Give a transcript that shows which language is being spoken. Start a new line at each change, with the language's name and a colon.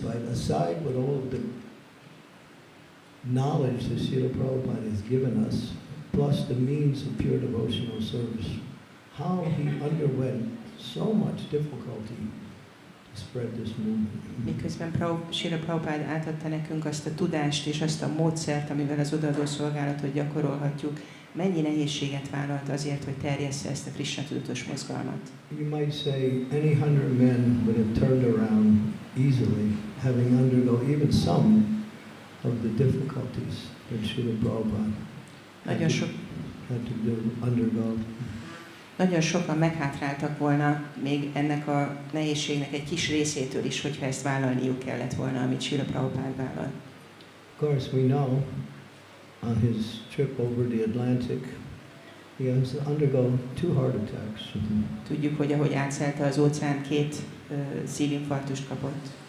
English: Aside with all of the knowledge that Srila Prabhupada has given us, plus the means of pure devotional service, how he underwent so much difficulty to spread this movement.
Hungarian: Miközben Srila Prabhupada átadta nekünk azt a tudást és azt a módszert, amivel az odaadó szolgálatot gyakorolhatjuk, mennyi nehézséget vállalt azért, hogy terjessze ezt a Krishna tudatos mozgalmat.
English: You might say any 100 men would have turned around easily, having undergo even some of the difficulties that Srila Prabhupada had to undergo.
Hungarian: Nagyon sokan meghátráltak volna még ennek a nehézségnek egy kis részétől is, hogyha ezt vállalniuk kellett volna, amit Srila Prabhupada vállal.
English: Of course, we know on his trip over the Atlantic, he has to undergo 2 heart attacks.
Hungarian: Tudjuk, hogy ahogy átszelte az óceán, 2 szívinfarktust kapott.